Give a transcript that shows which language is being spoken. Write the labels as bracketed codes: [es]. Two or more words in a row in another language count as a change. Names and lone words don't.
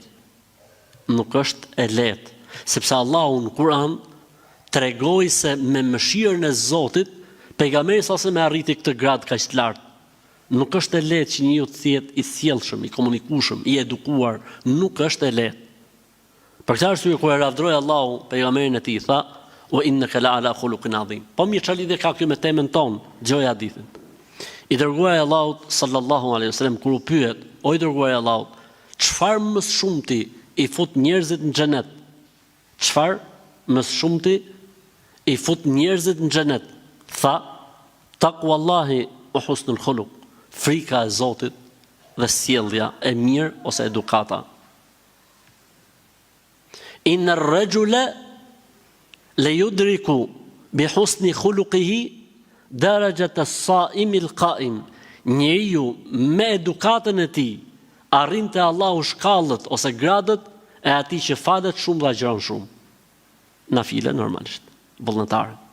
[sq] Nuk është e lehtë, sepse Allahu në Kur'an tregoi se me mëshirën e Zotit pejgamberi sa se me arriti këtë grad kaq të lartë. Nuk është e lehtë që njeriu të jetë i sjellshëm, i komunikueshëm, i edukuar, nuk është e lehtë. Për këtë arsye kur e lavdroi Allahu pejgamberin e tij, tha: [ar] "وإنك لعلى خلق عظيم." [sq] Po mirë, çfarë lidhje ka kjo me temën tonë? Dëgjoj hadithin. I dërguari i Allahut [ar] صلى الله عليه وسلم [sq] kur u pyet: "O i dërguari i Allahut, çfarë më shumti i fut njerëzit në xhenet?" Çfarë më shumti i fut njerëzit në xhenet? Tha: [ar] "تقوى الله وحسن الخلق." [sq] Frika e Zotit dhe sjellja e mirë ose edukata. [ar] إن الرجل ليدرك بحسن خلقه درجة الصائم القائم. [sq] Njeriu me edukatën e tij arrin te Allahu shkallët ose gradët e atij që falet shumë dhe agjeron shumë. Nafile normalisht, vullnetar.